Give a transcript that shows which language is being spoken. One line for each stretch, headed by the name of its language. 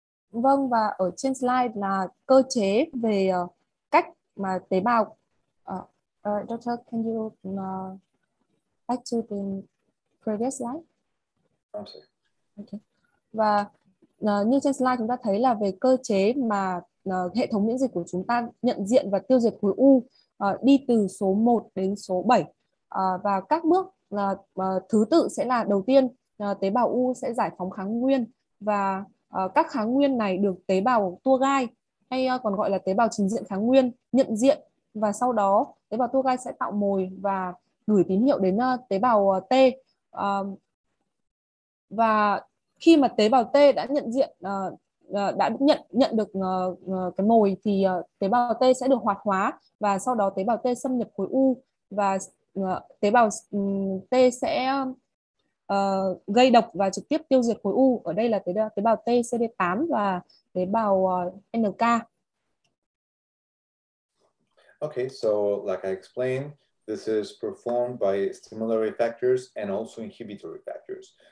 Vietnamese: Vâng, và ở trên slide là cơ chế về cách mà tế bào.
English: Doctor, can you back to the previous slide? I'm sorry. Okay.
Vietnamese: Và như trên slide chúng ta thấy là về cơ chế mà hệ thống miễn dịch của chúng ta nhận diện và tiêu diệt khối u đi từ số 1 đến số 7. Và các bước thứ tự sẽ là đầu tiên tế bào u sẽ giải phóng kháng nguyên, và các kháng nguyên này được tế bào tua gai hay còn gọi là tế bào trình diện kháng nguyên nhận diện, và sau đó tế bào tua gai sẽ tạo mồi và gửi tín hiệu đến tế bào T. Và khi mà tế bào T đã nhận diện đã nhận được cái mồi thì tế bào T sẽ được hoạt hóa, và sau đó tế bào T xâm nhập khối u, và tế bào T sẽ gây độc và trực tiếp tiêu diệt khối u. Ở đây là tế bào T CD8 và tế bào NK.
English: Okay, so like I explained, this is performed by stimulatory factors and also inhibitory factors.